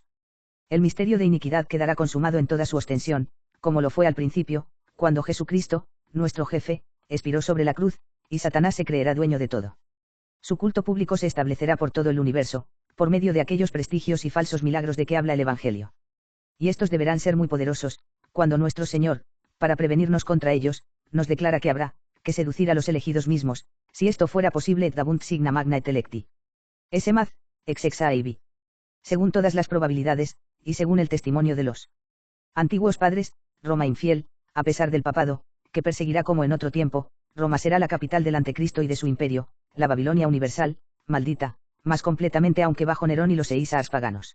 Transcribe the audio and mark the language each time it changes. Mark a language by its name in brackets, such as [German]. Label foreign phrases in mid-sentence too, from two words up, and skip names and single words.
[Spanish] El misterio de iniquidad quedará consumado en toda su ostensión, como lo fue al principio, cuando Jesucristo, nuestro jefe, expiró sobre la cruz, y Satanás se creerá dueño de todo. Su culto público se establecerá por todo el universo, por medio de aquellos prestigios y falsos milagros de que habla el Evangelio. Y estos deberán ser muy poderosos, cuando nuestro Señor, para prevenirnos contra ellos, nos declara que habrá que seducir a los elegidos mismos, si esto fuera posible [Latin] et dabunt signa magna et electi. Esemad, ex exa ibi. [Spanish] Según todas las probabilidades, y según el testimonio de los antiguos padres, Roma infiel, a pesar del papado, que perseguirá como en otro tiempo, Roma será la capital del anticristo y de su imperio, la Babilonia universal, maldita, más completamente aunque bajo Nerón y los eísars paganos.